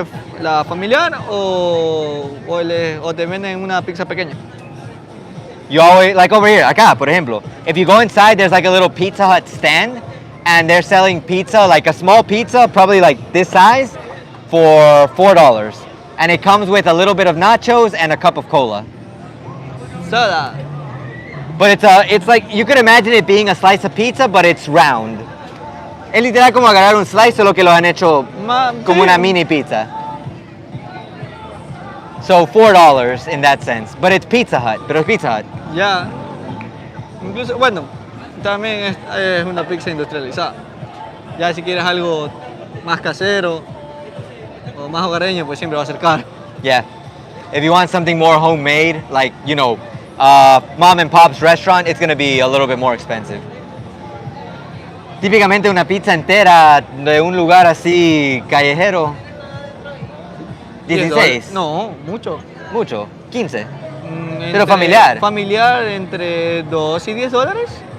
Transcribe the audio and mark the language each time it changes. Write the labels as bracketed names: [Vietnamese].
[Spanish] es la familiar o te venden una pizza pequeña. [English] You always, like over here, [Spanish] acá, por ejemplo, [English] if you go inside, there's like a little Pizza Hut stand, and they're selling pizza, like a small pizza, probably like this size, for $4. And it comes with a little bit of nachos and a cup of cola. Soda. But it's like, you could imagine it being a slice of pizza, but it's round. [Spanish] Es literal como agarrar un slice, solo que lo han hecho como Sí. una mini pizza. [English] So $4 in that sense. But it's Pizza Hut, [Spanish] pero es Pizza Hut. Ya. Incluso, bueno, también es una pizza industrializada. Ya si quieres algo más casero o más hogareño, pues siempre va a ser caro. [English] Yeah. If you want something more homemade, like, mom and pop's restaurant, it's going to be a little bit more expensive. [Spanish] Típicamente una pizza entera de un lugar así callejero, 16. No, mucho. Mucho, 15. Entre Pero familiar. Familiar entre 2 y 10 dólares.